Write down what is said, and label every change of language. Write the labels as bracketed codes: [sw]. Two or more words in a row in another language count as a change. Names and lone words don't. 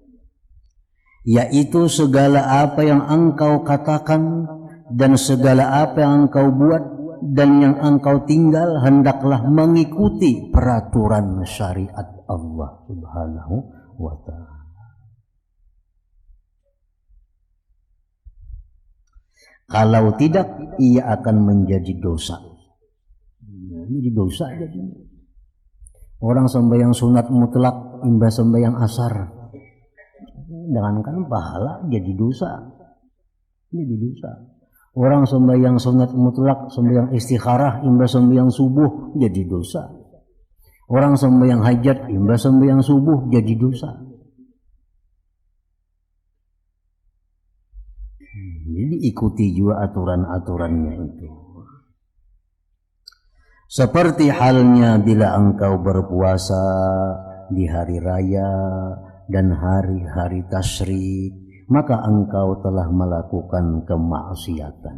[id] Yaitu segala apa yang engkau katakan dan segala apa yang engkau buat dan yang engkau tinggal hendaklah mengikuti peraturan syariat Allah [ar] سبحانه وتعالى. [id] Kalau tidak, ia akan menjadi dosa. Jadi dosa jadi. Orang sembahyang sunat mutlak, imbas sembahyang asar, jangankan pahala, jadi dosa. Jadi dosa. Orang sembahyang sunat mutlak, sembahyang istikharah, imbas sembahyang subuh, jadi dosa. Orang sembahyang hajat, imbas sembahyang subuh, jadi dosa. Jadi ikuti juga aturan-aturannya itu. Seperti halnya bila engkau berpuasa di hari raya dan hari-hari tasyrik, maka engkau telah melakukan kemaksiatan.